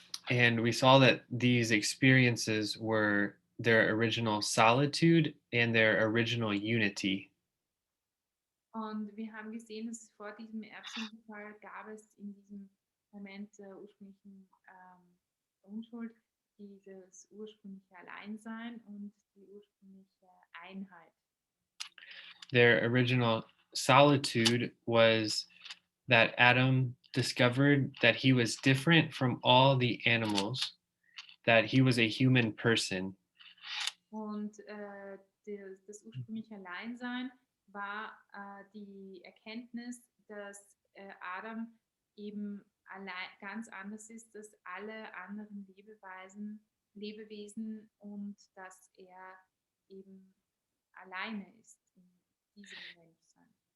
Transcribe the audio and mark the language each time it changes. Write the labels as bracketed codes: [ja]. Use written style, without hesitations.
[en] and we saw that these experiences were their original solitude and their original unity. [de] Und wir haben gesehen, dass vor diesem Erbsündenfall gab es in diesem Moment der ursprünglichen Unschuld dieses ursprüngliche Alleinsein und die ursprüngliche Einheit. [en] Their original solitude was that Adam discovered that he was different from all the animals, that he was a human person. [de] Und das ursprüngliche Alleinsein war die Erkenntnis, dass Adam eben ganz anders ist als alle anderen Lebewesen und dass er eben alleine ist in diesem Menschsein.